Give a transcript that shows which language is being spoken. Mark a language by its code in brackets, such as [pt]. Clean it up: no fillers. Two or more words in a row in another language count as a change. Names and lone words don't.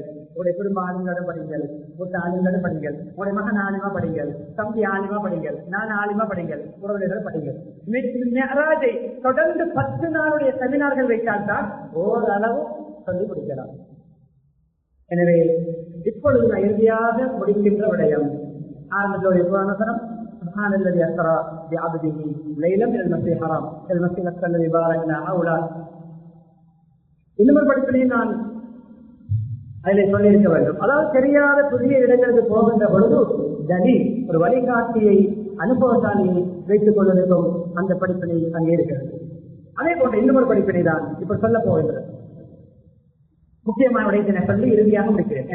[ta] உங்களுடைய குடும்ப ஆளுங்களோட படிங்கள், மூத்த ஆளுங்களோட படிங்கள், உங்களுடைய மகன் ஆலிமா படிங்கள், தம்பி ஆலிமா படிங்கள், நான் ஆலிமா படிங்கள், உறவினர்கள் படிங்கள். மேராஜை தொடர்ந்து 10 நாளுடைய செமினார்கள் வைத்தால்தான் ஓரளவு சொல்லி முடிக்கலாம். எனவே இப்பொழுது நான் இறுதியாக முடிக்கின்ற விடயம் ஆரம்பத்தில் புராணசனம் [ar] سبحان الذي أسرى بعبده ليلا من المسجد الحرام إلى المسجد الأقصى الذي باركنا حوله. [ta] இன்னொரு படிப்பினையும் நான் அதில் சொல்லியிருக்க வேண்டும். அதாவது தெரியாத புதிய இடங்களுக்கு போகின்ற பொழுது தனி ஒரு வழிகாட்டியை, அனுபவசாலியை வைத்துக் கொள்வதற்கும் அந்த படிப்பினை அங்கே இருக்கிறது. அதே போன்ற இன்னொரு படிப்பினை தான் இப்ப சொல்ல போகின்றது. முக்கியமான விடயத்தினை சொல்லி இறுதியாக முடிக்கிறேன்.